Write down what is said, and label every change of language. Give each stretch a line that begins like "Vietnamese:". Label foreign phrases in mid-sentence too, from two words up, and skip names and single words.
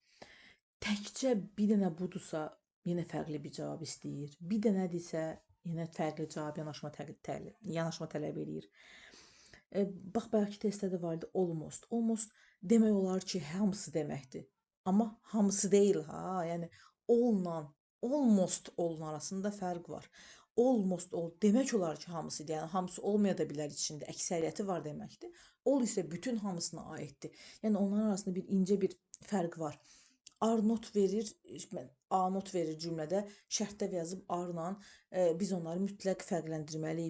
Azerbaijani: Təkcə bir dənə budursa, yenə fərqli bir cavab istəyir. Bir dənədirsə, yenə fərqli cavab yanaşma tələb edir. Bax, bayaqki testdə də var idi almost. Almost demək olar ki, hamısı deməkdir. Amma hamısı deyil ha. Yəni
English: all-la almost all-un
Azerbaijani: arasında fərq var.
English: Almost all
Azerbaijani: demək olar ki, hamısıdır. Yəni hamısı olmaya da bilər içində. Əksəriyyəti var deməkdir. All isə bütün hamısına aiddir. Yəni onların arasında bir incə bir fərq var. R not verir, A not verir cümlədə, şərtdə yazıb R-la biz onları mütləq fərqləndirməliyik.